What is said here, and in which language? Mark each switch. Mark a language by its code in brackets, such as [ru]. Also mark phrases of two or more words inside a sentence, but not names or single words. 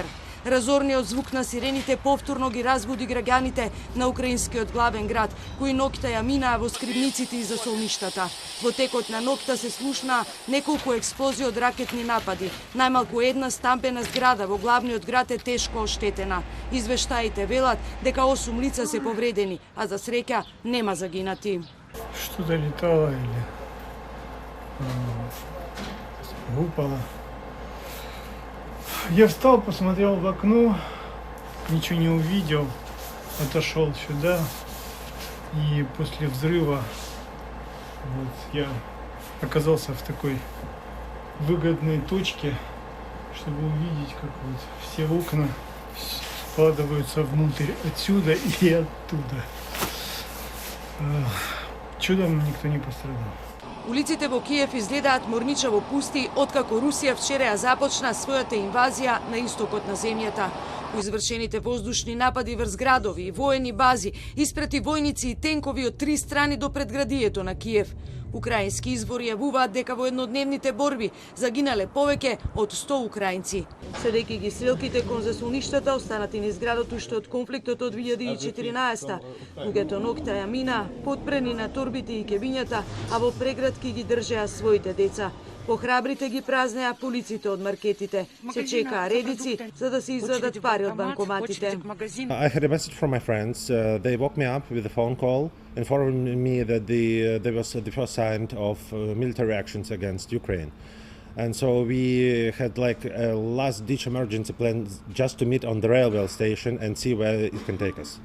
[mk] Разорниот звук на сирените повторно ги разбуди граѓаните на украинскиот главен град, кои ноќта ја минаа во скривниците и засолништата. Во текот на ноќта се слушнаа неколку експлозии од ракетни напади. Најмалку една стампена зграда во главниот град е тешко оштетена. Извештаите велат дека 8 лица се повредени, а за среќа нема загинати. [ru] Што-то летало или упало. Я встал, посмотрел в окно, ничего не увидел, отошел сюда, и после взрыва я оказался в такой выгодной точке, чтобы увидеть, как все окна складываются внутрь отсюда и оттуда. Чудом никто не пострадал. [mk] Улиците во Киев изгледаат морничаво пусти откако Русија вчера ја започна својата инвазија на истокот на земјата. По извршените воздушни напади врз градови и воени бази испрати војници и тенкови од 3 страни до предградието на Киев. Украински извори јавуваат дека во еднодневните борби загинале повеќе од 100 украинци. Следејќи ги стрелките кон засолништата останати низ градот уште од конфликтот од 2014, луѓето ноќта ја мина, подпрени на торбите и кебињата, а во преградки ги држеа своите деца. Похрабрите ги празнеа полиците од маркетите. Се чекаа редици за да се извадат пари од банкоматите. [en] I had a message from my friends. They woke me up with a phone call, informing me that there was the first sign of military actions against Ukraine. And so we had like a last-ditch emergency plan just to meet on the railway station and see where it can take us.